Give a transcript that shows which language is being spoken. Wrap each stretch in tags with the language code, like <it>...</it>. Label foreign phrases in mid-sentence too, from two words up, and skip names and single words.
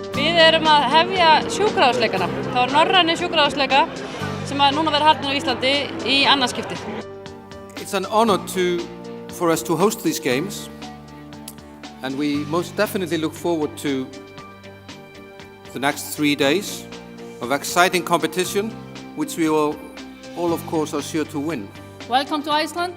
<is>Við erum að hefja sjúkrahúsleikana. Það var norræni sjúkrahúsleika sem að núna verða haldin á Íslandi í annað skipti.</is> <en>It's an honor for us to host these games, and we most definitely look forward to the next 3 days of exciting competition, which we all of course are sure to win. Welcome to Iceland.</en>